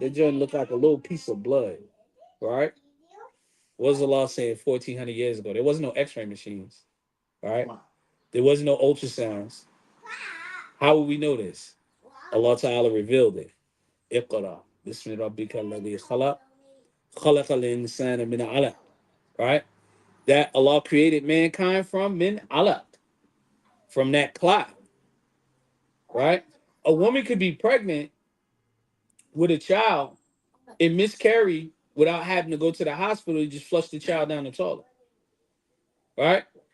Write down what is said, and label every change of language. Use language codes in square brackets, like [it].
[en] That joint look like a little piece of blood, right? What was the law saying 1,400 years ago? There wasn't no X-ray machines, right? There wasn't no ultrasounds. How would we know this? Allah Ta'ala revealed it. [ar] Iqra. Bismi rabbika alladhi khalaq. خلق الإنسان من علق, right? [en] That Allah created mankind from min alaq, from that clot, right? A woman could be pregnant with a child and miscarry without having to go to the hospital. You just flush the child down the toilet. right?